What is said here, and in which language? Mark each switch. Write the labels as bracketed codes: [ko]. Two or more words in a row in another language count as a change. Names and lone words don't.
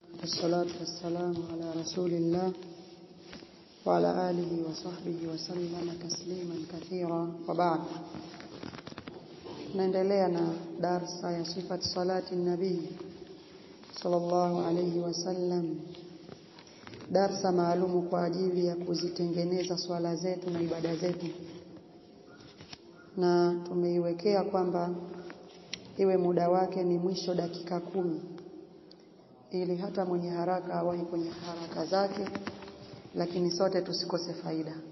[ar] والصلاة والسلام على رسول الله وعلى آله وصحبه وسلم تسليما كثيرا وبعد. [sw] Naendelea na darsa ya [ar] صفة صلاة النبي صلى الله عليه وسلم, [sw] darsa maalumu kwa ajili ya kuzitengeneza swala zetu na ibada zetu, na tumeiwekea kwamba iwe muda wake ni mwisho dakika 10 ili hata mwenye haraka awahi kwenye haraka zake, lakini sote tusikose faida.